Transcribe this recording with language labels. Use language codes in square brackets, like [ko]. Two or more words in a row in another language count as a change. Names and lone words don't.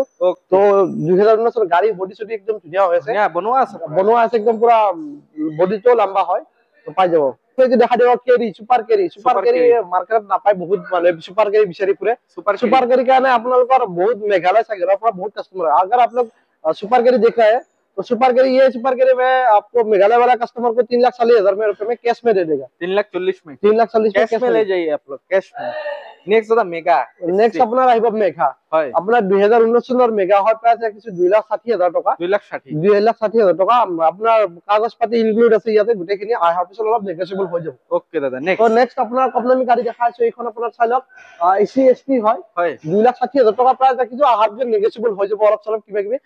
[as] তো 2019 চনৰ গাড়ী বডি চডি একদম ধুনীয়া হৈ আছে, বনোৱা আছে একদম পুৰা, বডিটো লম্বা হয়, তো পাই যাব। দেখা দিব কেৰি, সুপাৰ কেৰি মাৰ্কেটত নাপায়, বহুত মানে সুপাৰ কেৰি বিচাৰি ফুৰে। সুপাৰ কেৰি কাৰণে আপোনালোকৰ বহুত মেঘালয় চাগেৰৰ পৰা বহুত কাস্টমাर है। [hi] अगर आप लोग सुपर कैरी देख रहे हैं तो सुपर कैरी में आपको मेघालय वाला कस्टमर को 3,40,000 रुपए में कैश में दे देगा। 3,40,000 में 3,40,000 कैश में ले जाइए आप लोग, कैश में। नेक्स्ट होता मेगा, नेक्स्ट अपना [as] আহিব মেঘা। আপনার 2019 চনৰ মেঘা হয় প্ৰাইস ৰাখিছো 2,60,000 টকা। 2,60,000 টকা। আপনার কাগজ পাতি ইনক্লুড আছে ইয়াতে গোটেইখিনি, আহাৰ পিছত অলপ নেগোচিয়েবল হৈ যাব। ওকে দাদা, নেক্সট। তো নেক্সট আপোনাৰ কমদামি গাড়ী দেখাইছো, এইখন আপোনাৰ চাই লওক, এসি এসটি হয়। 2,60,000 টকা প্ৰাইস ৰাখিছো, আহাৰ পিছত নেগোচিয়েবল হৈ যাব অলপ চলপ কিবা কিবি।